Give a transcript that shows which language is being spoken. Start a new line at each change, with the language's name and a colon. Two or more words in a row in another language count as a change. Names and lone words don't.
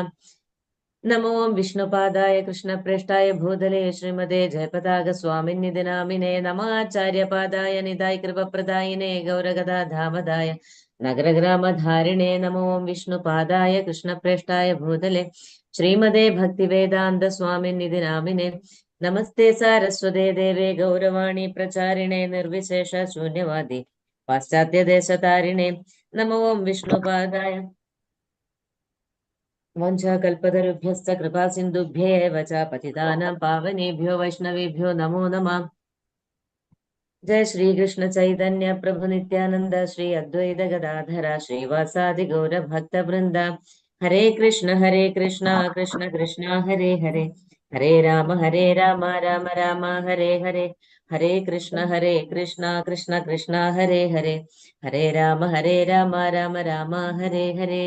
Sanskrit: നമോ വിഷ്ണുപാദായ കൃഷ്ണപ്രേഷ്ഠായ ഭൂതലേ ശ്രീമതേ ജയപതാക സ്വാമിന്നിധി നാമിനേ നമാചാര്യപാദായ നിതായ കൃപപ്രദായിനേ ഗൗരഗദാധാമദായ നഗരഗ്രാമധാരിണേ നമോ വിഷ്ണുപാദായ കൃഷ്ണപ്രേഷ്ഠായ ഭൂതലേ ശ്രീമതേ ഭക്തിവേദാന്ത സ്വാമിന്നിധി നാമിനേ നമസ്തേ സാരസ്വതേ ദേവേ ഗൗരവാണി പ്രചാരിണേ നിർവിശേഷ ശൂന്യവാദി പാശ്ചാത്യദേശതാരിണേ നമോ വിഷ്ണുപാദായ. വഞ്ചാകൽപതരുഭ്യശ്ച കൃപാസിന്ധുഭ്യേവ ച പതിതാനാം പാവനേഭ്യോ വൈഷ്ണവേഭ്യോ നമോ നമഃ. ജയ ശ്രീകൃഷ്ണ ചൈതന്യ പ്രഭു നിത്യാനന്ദ ശ്രീ അദ്വൈത ഗദാധര ശ്രീവാസാദി ഗൗരഭക്തവൃന്ദ. ഹരേ കൃഷ്ണ കൃഷ്ണ കൃഷ്ണ ഹരേ ഹരേ ഹരേ രാമ രാമ രാമ ഹരേ ഹരേ ഹരേ കൃഷ്ണ കൃഷ്ണ കൃഷ്ണ ഹരേ ഹരേ ഹരേ രാമ രാമ രാമ ഹരേ ഹരേ.